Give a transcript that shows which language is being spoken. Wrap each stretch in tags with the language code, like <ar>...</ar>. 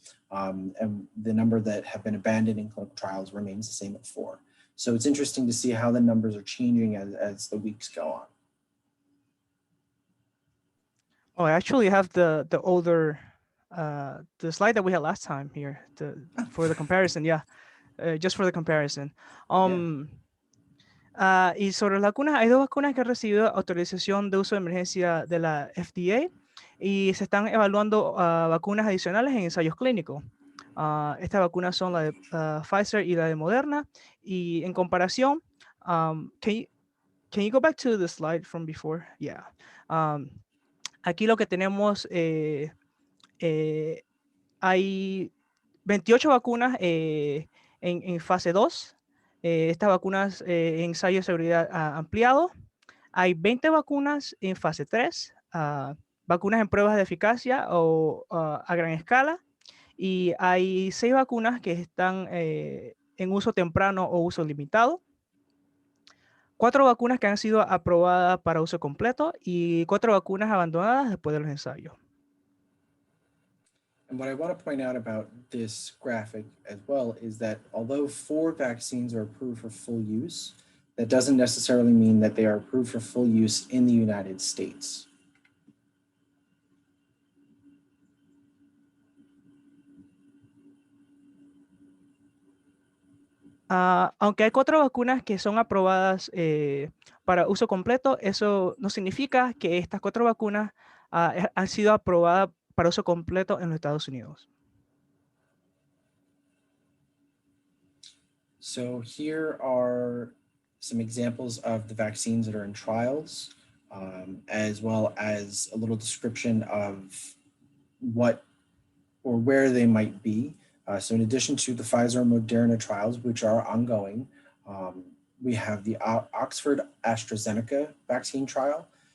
<en>And the number that have been abandoned in clinical trials remains the same at 4. So it's interesting to see how the numbers are changing as the weeks go on. Oh, I actually have the older the slide that we had last time here for the comparison. Yeah, just for the comparison.</en> <es>Y sobre las vacunas, hay 2 vacunas que han recibido autorización de uso de emergencia de la FDA, y se están evaluando vacunas adicionales en ensayos clínicos. Estas vacunas son la de Pfizer y la de Moderna. Y en comparación,</es> <en>can you go back to the slide from before? Yeah.</en> <es>Aquí lo que tenemos, hay 28 vacunas en fase 2. Estas vacunas ensayo de seguridad ampliado. Hay 20 vacunas en fase 3, vacunas en pruebas de eficacia o a gran escala. Y hay 6 vacunas que están en uso temprano o uso limitado. 4 vacunas que han sido aprobadas para uso completo y 4 vacunas abandonadas después de los ensayos.</es> <en>And what I want to point out about this graphic as well is that although 4 vaccines are approved for full use, that doesn't necessarily mean that they are approved for full use in the United States.</en> <es>Aunque hay 4 vacunas que son aprobadas para uso completo, eso no significa que estas 4 vacunas han sido aprobadas para uso completo en los Estados Unidos.</es> <en>So here are some examples of the vaccines that are in trials, as well as a little description of what or where they might be. So in addition to the Pfizer and Moderna trials, which are ongoing, we have the Oxford AstraZeneca vaccine trial.</en>